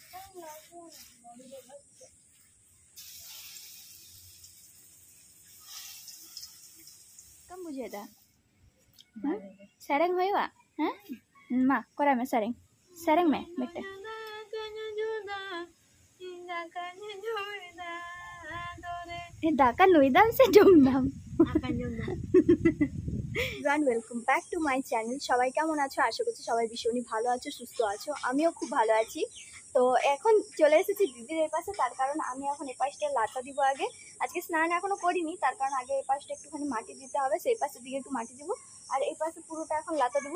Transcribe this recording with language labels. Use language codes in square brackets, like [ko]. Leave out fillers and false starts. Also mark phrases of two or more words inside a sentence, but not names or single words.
[en] Kamu bujeda? Sareng hoy wa? Hah? Ma, kora me sareng. Sareng me, bete. Daka nuidam se jumdam. welcome back to my channel. [bn] সবাই কেমন আছো? আশা করছি সবাই ভীষণই ভালো আছো, সুস্থ আছো। আমিও খুব ভালো আছি। তো এখন চলে এসেছি দিদির এই পাশে, তার কারণ আমি এখন এই পাশটা লাতা দিব। আজকে স্নান এখনো করিনি, তার কারণ আগে এই পাশটা একটুখানি মাটি দিতে হবে, সেই পাশের দিকে একটু মাটি দিব, আর এই পাশে পুরোটা এখন লাতা দিব।